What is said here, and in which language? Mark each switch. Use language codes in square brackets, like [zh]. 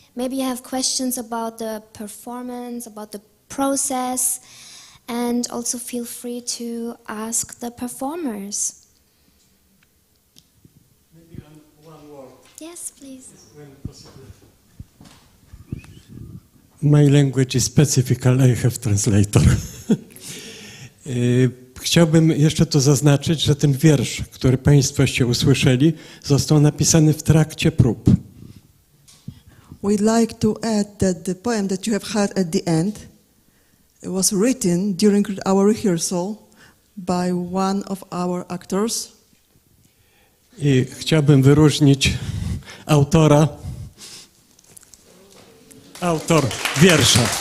[en] Maybe you have questions about the performance, about the process, and also feel free to ask the performers. Maybe one word. Yes, please. When possible. My language is specific, I have translator. [pl] Chciałbym jeszcze tu zaznaczyć, że ten wiersz, który Państwoście usłyszeli, został napisany w trakcie prób. [en] We'd like to add that the poem that you have heard at the end was written during our rehearsal by one of our actors. [pl] I chciałbym wyróżnić autor wiersza.